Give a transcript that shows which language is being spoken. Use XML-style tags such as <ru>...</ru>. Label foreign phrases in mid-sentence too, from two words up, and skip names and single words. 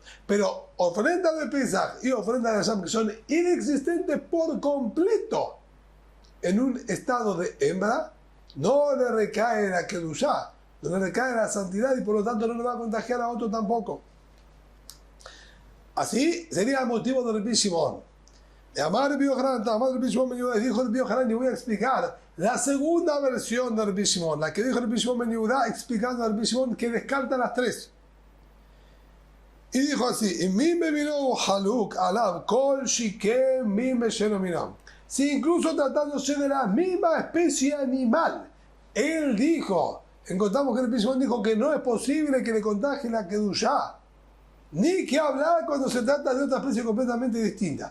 <es>Pero ofrenda de Pesaj y ofrenda de Asham, que son inexistentes por completo en un estado de hembra, no le recae la kedushá, no le recae la santidad y por lo tanto no le va a contagiar a otro tampoco. Así sería el motivo de Rabbi Shimon.</es> <arc>דאמר</arc> <es>Rabbi Yohanan, Rabbi Shimon Ben Yehuda, dijo Rabbi Yohanan, y voy a explicar la segunda versión de Rabbi Shimon, la que dijo Rabbi Shimon Ben Yehuda, explicando a Rabbi Shimon que descarta las tres. Y dijo así: si incluso tratándose de la misma especie animal, él dijo, encontramos que Rabbi Shimon dijo que no es posible que le contagie la kedushá, ni que hablar cuando se trata de otra especie completamente distinta.</es>